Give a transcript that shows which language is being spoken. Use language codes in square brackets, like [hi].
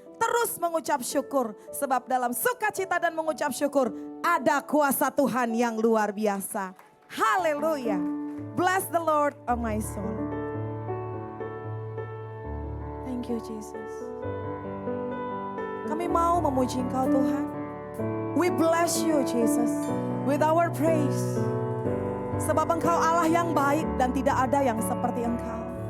[id] Terus mengucap syukur. Sebab dalam sukacita dan mengucap syukur ada kuasa Tuhan yang luar biasa. Haleluya. [en] Bless the Lord of my soul. Thank you Jesus. [id] Kami mau memuji Engkau Tuhan. [en] We bless you Jesus with our praise. [id] Sebab Engkau Allah yang baik dan tidak ada yang seperti Engkau.